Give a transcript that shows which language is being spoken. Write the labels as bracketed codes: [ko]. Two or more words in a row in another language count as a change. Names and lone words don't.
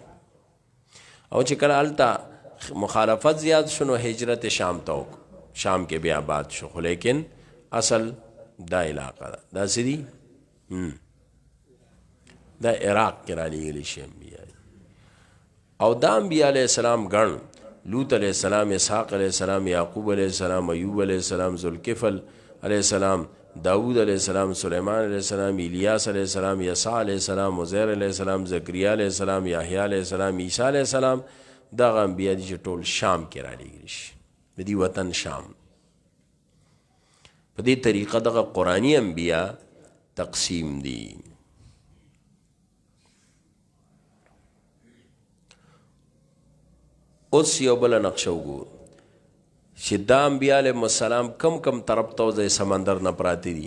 [ps] او چې کله هلته مخالفت زیات شو نو هجرت شام ته وکړو، شام کې بیا آباد شو. خو لیکن اصل دا علاقه ده، دا څه دي؟ دا عراق کې را لېږلي شي انبیا. او دا انبیاء [ar] علیہ السلام [ps] گن، لوط [ar] علیہ السلام، [ps] اسحاق [ar] علیہ السلام، [ps] یعقوب [ar] علیہ السلام، [ps] ایوب [ar] علیہ السلام، [ps] ذوالکفل [ar] علیہ السلام، [ps] داود [ar] علیہ السلام، [ps] سلیمان [ar] علیہ السلام، [ps] الیاس [ar] علیہ السلام، [ps] یسع [ar] علیہ السلام، [ps] عزیر [ar] علیہ السلام، [ps] زکریا [ar] علیہ السلام، [ps] یحییٰ [ar] علیہ السلام، [ps] عیسیٰ [ar] علیہ السلام. [ps] دغه انبیاء دي چې ټول شام کې را لېږلي شي، د دې وطن شام. په دې طریقه دغه قرآني انبیاء تقسیم دي. اوس یو بله نقشه وګورو چې دا انبیاء [ar] علیهم السلام [ps] کم کم طرف ته د سمندر نه پراته دي.